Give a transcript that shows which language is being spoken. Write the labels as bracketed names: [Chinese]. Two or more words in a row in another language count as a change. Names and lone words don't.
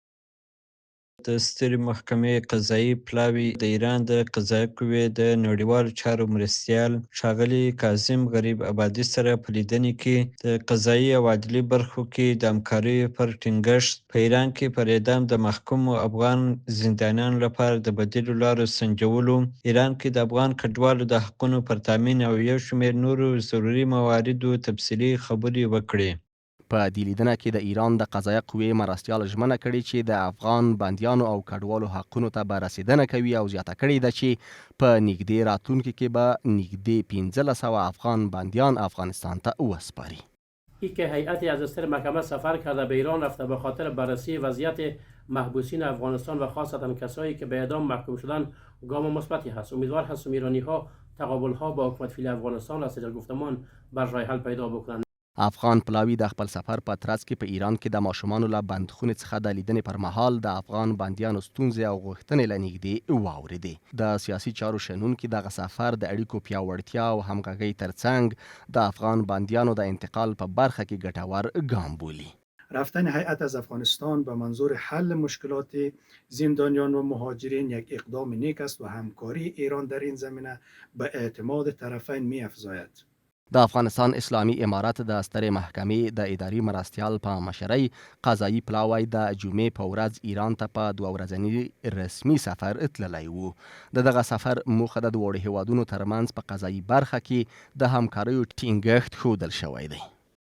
[Pashto] د سترې محکمې قضایي پلاوي د ایران د قضایه قوې د نړیوالو چارو مرستیال ښاغلي کاظم غریب آبادي سره په لیدنې کې د قضایي او عدلي برخو کې د همکاریو پر ټینګښت، په ایران کې پر اعدام د محکومو افغان زندانیانو لپاره د بدیلو لارو سنجولو، ایران کې د افغان کډوالو د حقونو پر تامین او یو شمېر نورو ضروري مواردو تفصیلي خبرې وکړې. په دې لیدنه کې د ایران د قضایه قوې مرستیال ژمنه کړې چې د افغان بندیانو او کډوالو حقونو ته به رسیدنه کوي او زیاته کړې ده چې په نږدې راتلونکي کې به نږدې 1500 افغان بندیان افغانستان ته وسپاري. [Persian] این که هیئتی از استر محکمه سفر کرده به ایران رفته به خاطر بررسی وضعیت محبوسین افغانستان و خاصتا کسایی که به اعدام محکوم شدن گام مثبتی هست. امیدوار هستم ایرانی ها تقابل ها با حکومت فعلی افغانستان از طریق گفتمان بر راه حل پیدا بکنند. [Pashto] افغان پلاوی د خپل سفر په ترڅ کې په ایران کې د ماشومانو له بندخونې څخه د لیدنې پر مهال د افغان بندیانو ستونزې او غوښتنې له نږدې واورېدې. د سیاسي چارو شنونکي دغه سفر د اړیکو پیاوړتیا او همغږۍ ترڅنګ د افغان بندیانو د انتقال په برخه کې ګټور ګام بولي. [Persian] رفتن هیئت از افغانستان به منظور حل مشکلات زندانیان و مهاجرین یک اقدام نیک است و همکاری ایران در این زمینه به اعتماد طرفین می‌افزاید. [Pashto] د افغانستان اسلامي امارت د سترې محکمې د اداري مرستیال په مشرۍ قضایي پلاوی د جمعې په ورځ ایران ته په 2 ورځني رسمي سفر تللی و. د دغه سفر موخه د دواړو هیوادونو ترمنځ په قضایي برخه کې د همکاریو ټینګښت ښودل شوی دی.